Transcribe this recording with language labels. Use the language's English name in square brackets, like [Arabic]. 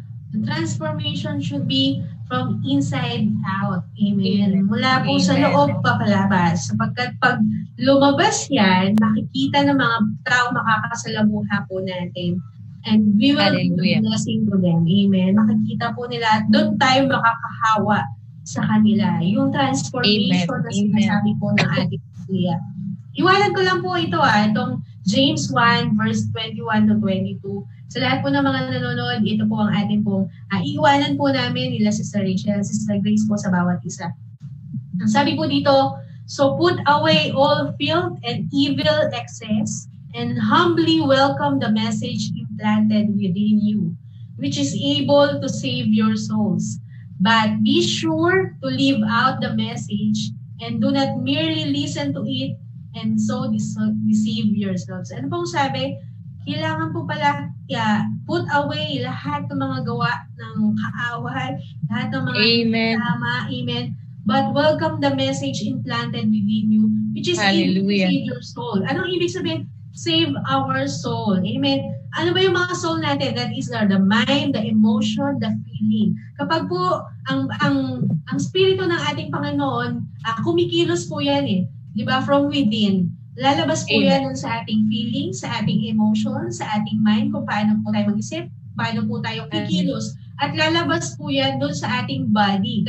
[English] The transformation should be from inside out. [Filipino] Amen. Mula po sa loob papalabas. Sapagkat pag lumabas yan, makikita ng mga tao makakasalamuha po natin. [English] And we will be blessing to them. [Filipino] Amen. Makikita po nila at doon tayo makakahawa sa kanila. Yung transformation na sinasabi po ng ating Biblia. Iwanan ko lang po ito itong James 1 verse 21 to 22. Sa lahat po ng mga nanonood, ito po ang ating pong iiwanan po namin nila Sister Rachel, Sister Grace po sa bawat isa. Ang sabi po dito, [English] so put away all filth and evil excess and humbly welcome the message implanted within you, which is able to save your souls. But be sure to live out the message and do not merely listen to it and so deceive yourselves. [Filipino] Ano pong sabi? Kailangan po pala [English] put away [Filipino] lahat ng mga gawa ng kaaway, lahat ng mga tama. Amen. [English] But welcome the message implanted within you, which is able to save your soul. [Filipino] Anong ibig sabihin? [English] Save our soul. [Filipino] Amen. Ano ba yung mga soul natin? [English] That is the mind, the emotion, the feeling. [Filipino] Kapag po ang spirito ng ating Panginoon, kumikilos po yan Di ba? [English] From within. [Filipino] Lalabas po yan sa ating feeling, sa ating emotion, sa ating mind, kung paano po tayo mag-isip, paano po tayo kikilos. At lalabas po yan doon sa ating body.